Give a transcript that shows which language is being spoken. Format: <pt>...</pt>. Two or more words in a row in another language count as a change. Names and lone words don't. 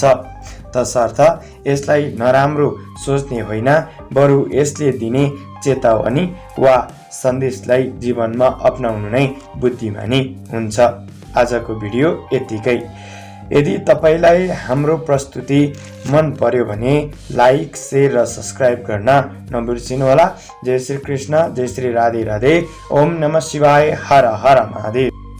<ne>तसर्थ यसलाई नराम्रो सोच्ने होइन, बरु यसले दिने चेतावनी वा सन्देशलाई जीवनमा अपनाउनु नै बुद्धिमानी हुन्छ। आजको भिडियो यतिकै। यदि तपाईलाई हाम्रो प्रस्तुति मन पर्यो भने लाइक, शेयर र सब्स्क्राइब गर्न नबिर्सिनुहोला। जय श्री कृष्ण, जय श्री राधे राधे,</ne> <sa>ओम नमः शिवाय,</sa> <ne>हर हर महादेव।</ne>